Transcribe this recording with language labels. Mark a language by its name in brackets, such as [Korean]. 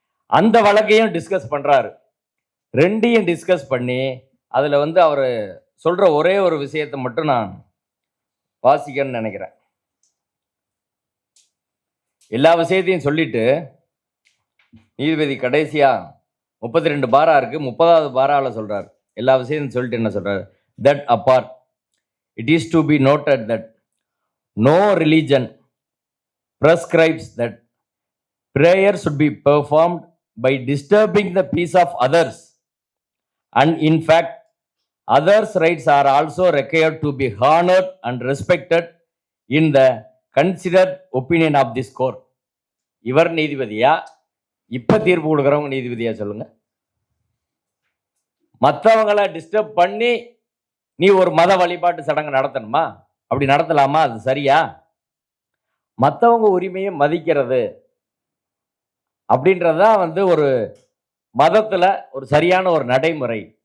[Tamil] அந்த வழக்கையும் டிஸ்கஸ் பண்றாரு. ரெண்டையும் டிஸ்கஸ் பண்ணி அதுல அவர் சொல்ற ஒரே ஒரு விஷயத்தை மட்டும் நான் வாசிக்கன்னு நினைக்கிறேன். எல்லா விஷயத்தையும் சொல்லிட்டு நீதிபதி கடைசியா 32 பாரா இருக்கு, 30வது பாராவில் சொல்றாரு. எல்லா விஷயத்தையும் சொல்லிட்டு என்ன சொல்றாரு? [English] That apart, it is to be noted that no religion prescribes that prayer should be performed by disturbing the peace of others, and in fact others' rights are also required to be honored and respected in the considered opinion of this court. [Tamil] இவர் நீதிபதியா, இப்ப தீர்ப்பு கொடுக்குறவங்க நீதிபதியா சொல்லுங்க? மற்றவங்களை disturb பண்ணி நீ ஒரு மத வழிபாட்டு சடங்கு நடத்தணுமா? அப்படி நடத்தலாமா? அது சரியா? மற்றவங்க உரிமையை மதிக்கிறது அப்படின்றதுதான் ஒரு மதத்துல ஒரு சரியான ஒரு நடைமுறை.